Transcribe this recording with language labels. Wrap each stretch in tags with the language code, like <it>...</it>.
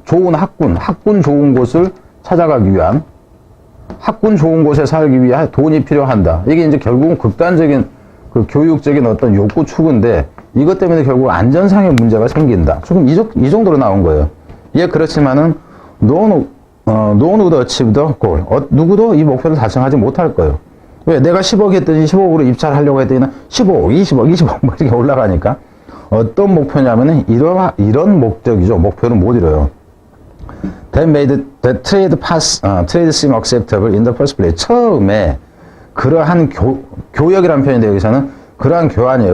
<ko>좋은 학군 좋은 곳을 찾아가기 위한, 학군 좋은 곳에 살기 위해 돈이 필요한다. 이게 이제 결국은 극단적인 교육적인 어떤 욕구 추구인데 이것 때문에 결국 안전상의 문제가 생긴다. 지금 이 정도로 나온 거예요. 예, 그렇지만은</ko> <en>no one would achieve the goal.</en> <ko>누구도 이 목표를 달성하지 못할 거예요. 왜? 내가 10억 했더니 15억으로 입찰하려고 했더니 15억, 20억 뭐 이렇게 올라가니까 어떤 목표냐면은 이런 목적이죠. 목표는 못 이뤄요.</ko> <en>That made the trade seem acceptable in the first place.</en> <ko>처음에 그러한 교역이라는 표현인데 여기서는 그러한 교환이에요.</ko>